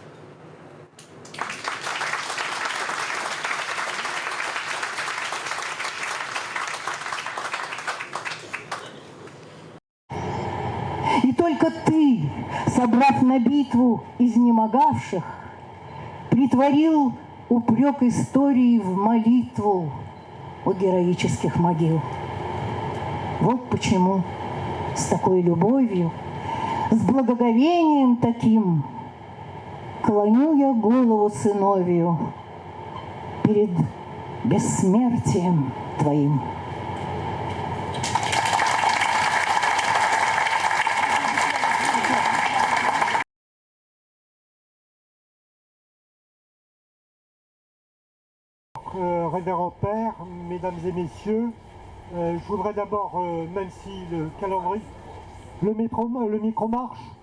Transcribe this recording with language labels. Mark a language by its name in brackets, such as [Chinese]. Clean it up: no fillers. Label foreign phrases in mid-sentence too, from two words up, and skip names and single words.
[Russian] И только ты, собрав на битву изнемогавших, притворил упрек истории в молитву у героических могил. Вот почему с такой любовью, с благоговением таким клоню я голову сыновью перед бессмертием твоим. [French] Révérend Père, Mesdames et Messieurs, je voudrais d'abord, même si le calendrier, le micro marche,